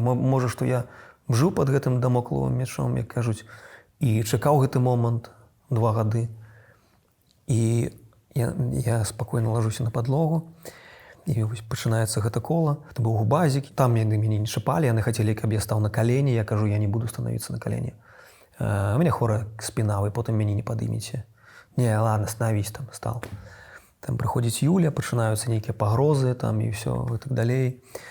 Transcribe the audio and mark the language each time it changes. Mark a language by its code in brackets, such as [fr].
[be] Можа, што я жыў пад гэтым дамокловым мячом, як кажуць, і чакаў гэты момант 2 гады. І я спакойна лажуся на падлогу, і вось пачынаецца гэта кола. Это быў губазік, там яны мяне не чапалі, яны хацелі, каб я стаў на калені, я кажу, я не буду становіцца на калені. У мяне хворая спіна, вы потым мяне не падымеце. [ru] Не, ладно, становись, там, стал. [be] Там прыходзіць Юля, пачынаюцца нейкія пагрозы, там, і ўсё, і так далей.